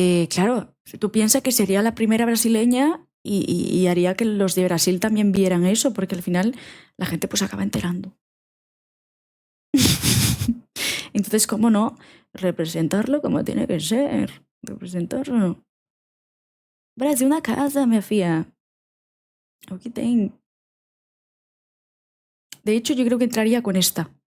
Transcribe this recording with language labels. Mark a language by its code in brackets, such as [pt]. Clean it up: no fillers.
[es] Claro, tú piensas que sería la primera brasileña y haría que los de Brasil también vieran eso, porque al final la gente pues acaba enterando. Entonces, ¿cómo no? Representarlo como tiene que ser. Representarlo. [pt] Brasil na casa, minha filha. O que tem. [es] De hecho, yo creo que entraría con esta.